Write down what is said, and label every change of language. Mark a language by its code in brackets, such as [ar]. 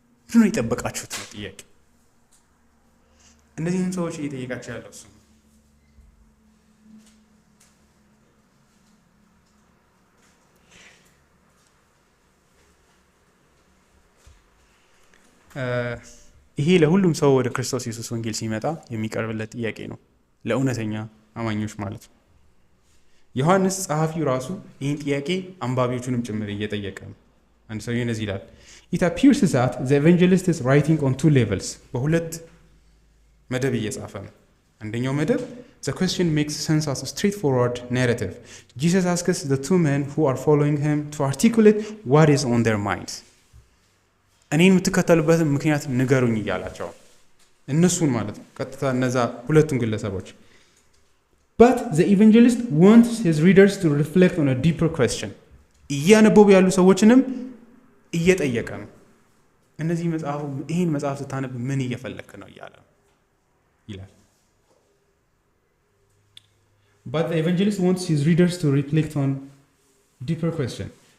[am] ምንድን ነው የጠበቃችሁት ነው ጥያቄ። እነዚህም ሰዎች እየጠየቃቸው ያለው እሱ ይሄ ለሁሉም ሰው ወደ ክርስቶስ ኢየሱስ ወንጌል ሲመጣ የሚቀርብለት ጥያቄ ነው፣ ለእውነተኛ አማኞች ማለት ነው። ዮሐንስ ጸሐፊው ራሱ ይህን ጥያቄ አንባቢዎቹንም ጭምር እየጠየቀ ነው። አንድ ሰው እንደዚህ ይላል፣ [en] It appears that the evangelist is writing on two levels. [am] በሁለት መደብ እየጻፈ ነው። አንደኛው መደብ [en] The question makes sense as a straightforward narrative. Jesus asks the two men who are following him to articulate what is on their minds. [am] እኔን የምትከተሉበትን ምክንያት ንገሩኝ እያላቸው እነሱን ማለት ነው፣ ቀጥታ እነዛ ሁለቱን ግለሰቦች። [en] But the evangelist wants his readers to reflect on a deeper question. [am] እያነበቡ ያሉ ሰዎችንም እየጠየቀ ነው። እነዚህ ይህን መጽሐፍ ስታነብ ምን እየፈለክ ነው እያለ ይላል። [en] But the evangelist wants his readers to reflect on deeper question.